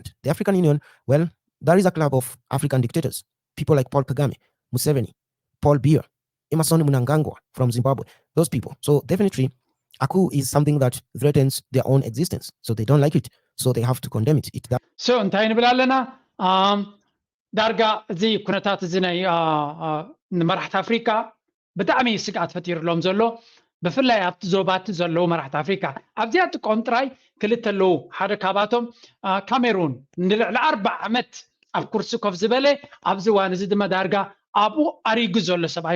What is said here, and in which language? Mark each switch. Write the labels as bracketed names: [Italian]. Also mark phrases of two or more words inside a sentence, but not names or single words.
[English] The African Union, well, there is a club of African dictators, people like Paul Kagame, Museveni, Paul Biya, Emmerson Mnangagwa from Zimbabwe, those people. So definitely, a coup is something that threatens their own existence. So they don't like it. So they have to condemn it. [Tigrinya] So እንታይ ንብል ኣለና ዳርጋ እዚ ኩነታት እዚ ናይ መራሕቲ ኣፍሪካ ብጣዕሚ ስጋት ፈጢሩሎም ዘሎ ብፍላይ ኣብቲ ዞባት ዘለዉ መራሕቲ ኣፍሪካ ኣብዚኣ ጥቆም ጥራይ ክልተ ኣለዉ ሓደ ካባቶም ካሜሩን ንልዕሊ 40 ዓመት ኣብ ኩርሲ ኮፍ ዝበለ ኣብዚ ዋን እዚ ድማ ዳርጋ ኣብኡ ኣሪጉ ዘሎ ሰብኣይ